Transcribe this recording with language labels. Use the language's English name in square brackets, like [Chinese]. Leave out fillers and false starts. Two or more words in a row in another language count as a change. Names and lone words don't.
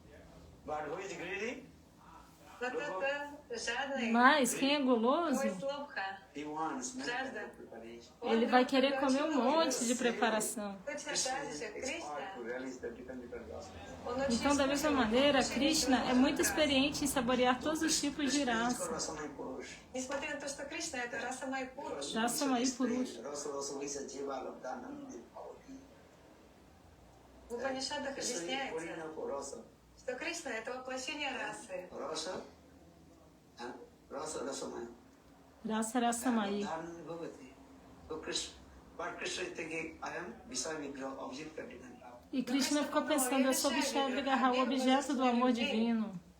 [Portuguese] Mas quem é guloso, ele vai querer comer um monte de preparação. Então, da mesma maneira, Krishna é muito experiente em saborear todos os tipos de raça. [Sanskrit] Rasamai Purusha. [Russian] В Упанишадах объясняется, что Кришна — это воплощение расы. [Sanskrit] Rasa Rasamai. [Portuguese] E Krishna ficou pensando, eu sou [Sanskrit] Vishnu Vigraha, [Portuguese] o objeto do amor divino.